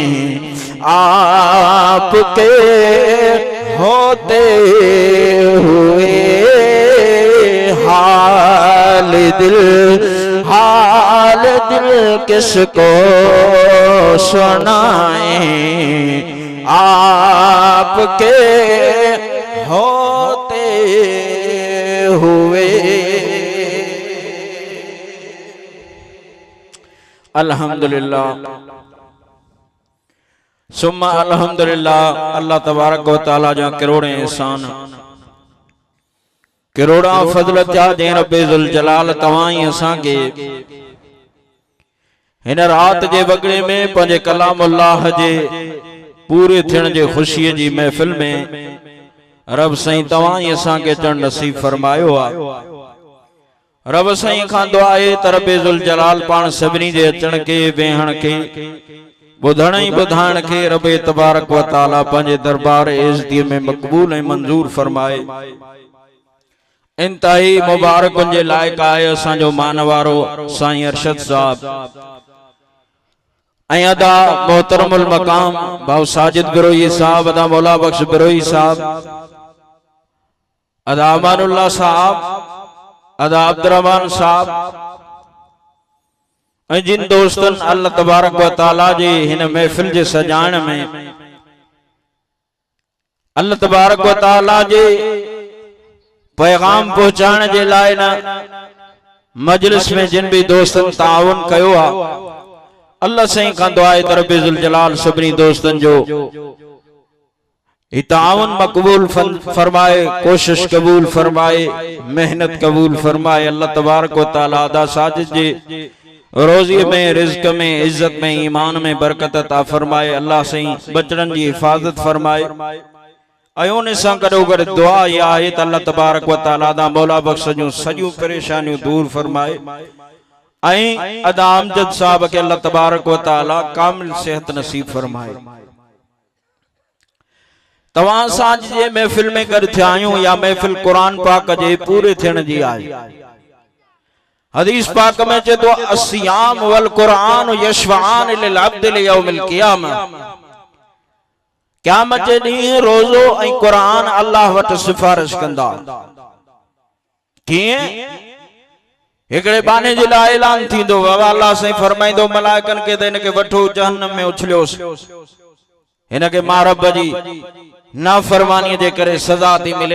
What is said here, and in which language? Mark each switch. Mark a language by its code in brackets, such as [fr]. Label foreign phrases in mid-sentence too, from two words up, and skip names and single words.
[ur] آپ کے ہوتے ہوئے حال دل کس کو سنائے، آپ کے ہوتے ہوئے. [ar] الحمد لله ثم الحمد لله. [sd] अल्लाह तबारक व तआला जा करोड़े एहसान, करोड़ा फज़ल जा दे रब्बे ज़ुल जलाल तवाई असां के हिन रात जे वगड़े में पंजे कलामुल्लाह जे पूरे थियण जे खुशी जी महफिल में रब साईं तवाई असां के चढ़ नसीब फरमायो आ। रब साईं खां दुआ आहे त रब ज़ुल जलाल पाण सभिनी जे अचण के वेहण के ॿुधण ऐं ॿुधाइण के रब तबारक व तआला पंहिंजे दरबार इज़्ज़त में मक़बूल ऐं मंज़ूर फरमाए। इंतहाई मुबारकुनि जे लाइक़ आहे असांजो मानवारो साईं अरशद साहब ऐं अदा मोहतरमुल मकाम भाऊ साजिद बिरोई साहब, अदा मौला बख्श बिरोई साहब, अदा अमानुल्लाह साहब, अदा अब्दुर्रहमान साहब ऐं जिन दोस्तन अल्लाह तबारक व तआला जी हिन महफिल जे सजाइण में अल्लाह तबारक व तआला जे पैगाम पहुंचाइण जे लाइ न मजलिस में जिन भी दोस्तन ताउन कयो आ, अल्लाह साईं खां दुआ आहे त रब ज़ुल जलाल सभिनी दोस्तन जो ताउन मकबूल फरमाए, कोशिश कबूल फरमाए, मेहनत कबूल फरमाए। अल्लाह तबारक व तआला अदा साजिद जे रोजी में, रिज़्क में, इज्जत में, ईमान में बरकत अता फरमाए। अल्लाह साईं बचड़न जी हिफाजत फरमाए। अयोन सां गॾो गॾु दुआ इहा आहे त अल्लाह तबारक व तआला दा मौला बख्श जूं सॼियूं परेशानियूं दूर फरमाए ऐं अदा अमजद साहब के अल्लाह तबारक व तआला कामिल सेहत नसीब फरमाए। तवां सां जे महफिल में गॾु थिया आहियूं या महफिल कुरान पाक जे पूरे थियण जी आहे। हदीस पाक में चे तो [ar] الصيام والقرآن يشفعان للعبد ليوم القيامة, [sd] क़यामत जे ॾींहुं रोज़ो ऐं कुरान अल्लाह वटि सिफारिश कंदा। कीअं? हिकिड़े बाने जे लाइ ऐलान थींदो, अल्लाह साईं फरमाईंदो मलाइकनि खे त हिनखे वठो जहन्नम में उछलियोसि, हिनखे मां रब जी नाफरमानीअ जे करे सज़ा थी मिले।